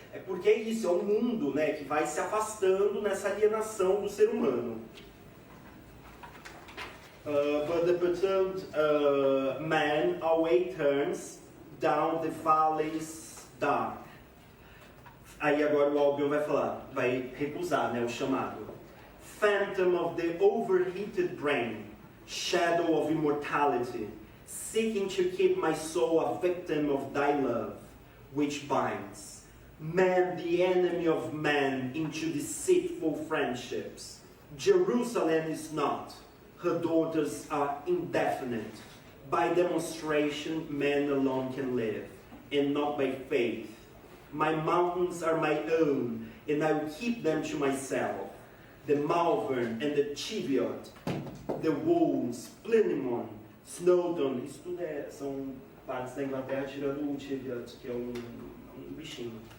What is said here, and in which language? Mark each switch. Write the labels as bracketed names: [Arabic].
[Portuguese] É porque é isso, é um mundo, né, que vai se afastando nessa alienação do ser humano. [English] But the perturbed man away turns down the valleys dark. [Portuguese] Aí agora o Albion vai recusar, né, o chamado. [English] Phantom of the overheated brain, shadow of immortality, seeking to keep my soul a victim of thy love, which binds man, the enemy of man, into deceitful friendships. Jerusalem is not, her daughters are indefinite. By demonstration, man alone can live, and not by faith. My mountains are my own, and I will keep them to myself. [Portuguese] The Malvern and the Cheviot, the Wolves, Plinimon, Snowdon, isso tudo são partes da Inglaterra tirando o Cheviot, que é um bichinho.